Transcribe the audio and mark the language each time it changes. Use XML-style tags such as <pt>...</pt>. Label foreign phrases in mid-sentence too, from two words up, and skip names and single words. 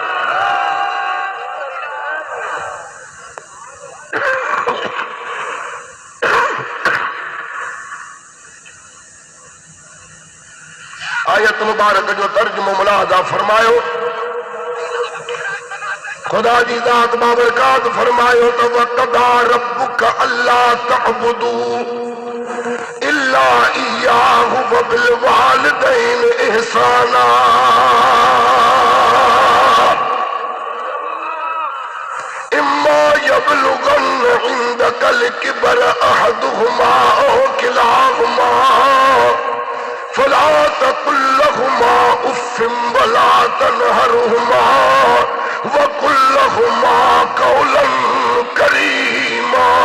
<sd>आयत मुबारक जो तर्जुमो मुलाहज़ा फरमायो। खुदा जी ज़ात बाबरकात फरमायो तो</sd> <ar>وقضى ربك ألا تعبدوا إلا إياه و بال والدين إحسانا. إما يبلغن عندك الكبر أحدهما أو كلاهما فلا تقل لهما أف ولا تنهرهما وقل لهما قولا كريما.</ar>